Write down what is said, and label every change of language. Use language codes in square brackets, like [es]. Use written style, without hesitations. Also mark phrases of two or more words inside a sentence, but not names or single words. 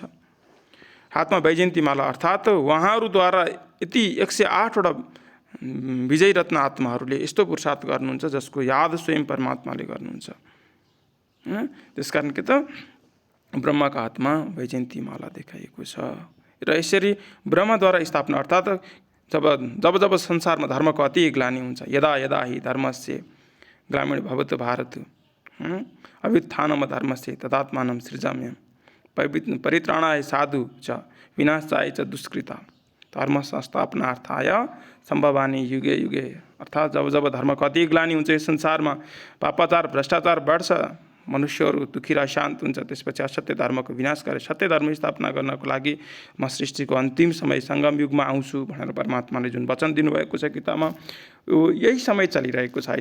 [ne] हातमा वैजयन्तीमाला अर्थात् उहाँहरूद्वारा यति 108वटा विजय रत्न आत्माहरूले यस्तो पुरुषार्थ गर्नुहुन्छ जसको याद स्वयं परमात्माले गर्नुहुन्छ। त्यसकारण के त ब्रह्माको हातमा वैजयन्तीमाला देखाइएको छ। र यसरी ब्रह्माद्वारा स्थापना अर्थात् जब संसारमा धर्मको अति ग्लानि हुन्छ, [sa] यदा यदा हि धर्मस्य ग्रामीण भवत भारत अभ्युत्थानम धर्मस्य तदात्मानं सृजाम्यहम् परित्राणाय साधु च विनाशाय च दुष्कृता धर्म संस्थापनार्थाय सम्भवानी युगे युगे। [ne] अर्थात् जब धर्मको अति ग्लानि हुन्छ, यो संसारमा पापाचार भ्रष्टाचार बढ्छ, मनुष्यहरू दुखी र शान्त हुन्छ, त्यसपछि असत्य धर्मको विनाश गरेर सत्य धर्म स्थापना गर्नको लागि म सृष्टिको अन्तिम समय सङ्गम युगमा आउँछु भनेर परमात्माले जुन वचन दिनुभएको छ गीतामा, यही समय चलिरहेको छ।